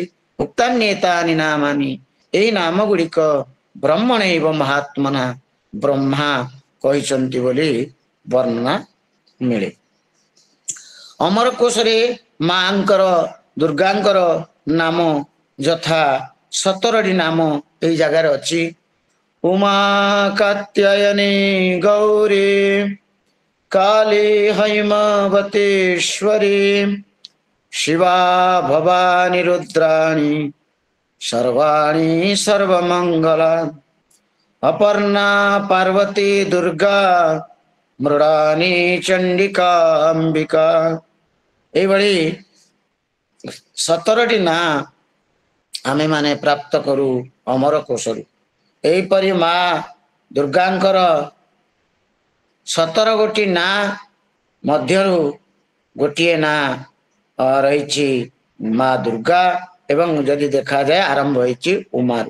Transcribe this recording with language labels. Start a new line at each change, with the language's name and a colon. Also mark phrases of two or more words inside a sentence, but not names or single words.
Sanskrit: ଉକ୍ତାନ୍ୟେତାନି ନାମାନି,
Odia: ଏହି ନାମ ଗୁଡ଼ିକ
Sanskrit: ବ୍ରହ୍ମଣୈବ ମହାତ୍ମନା,
Odia: ବ୍ରହ୍ମା କହିଛନ୍ତି ବୋଲି ବର୍ଣ୍ଣନା ମିଳେ। ଅମରକୋଶରେ ମାଙ୍କର ଦୁର୍ଗାଙ୍କର ନାମ ଯଥା 17ଟି ନାମ ଏହି ଜାଗାରେ ଅଛି।
Sanskrit: ଉମା କାତ୍ୟାୟନୀ ଗୌରୀ काली हैमवतेश्वरी शिवा भवानी रुद्राणी सर्वाणी सर्वमंगला अपर्णा पार्वती दुर्गा मृडानी चंडिका अंबिका।
Odia: एभଳି 17ଟି ନାଁ ଆମେ ମାନେ ପ୍ରାପ୍ତ କରୁ ଅମର କୋଶରୁ। ଏହିପରି ମା ଦୁର୍ଗାଙ୍କର 17 ଗୋଟି ନାଁ ମଧ୍ୟରୁ ଗୋଟିଏ ନାଁ ରହିଛି ମା ଦୁର୍ଗା ଏବଂ ଯଦି ଦେଖାଯାଏ ଆରମ୍ଭ ହୋଇଛି ଉମାରୁ।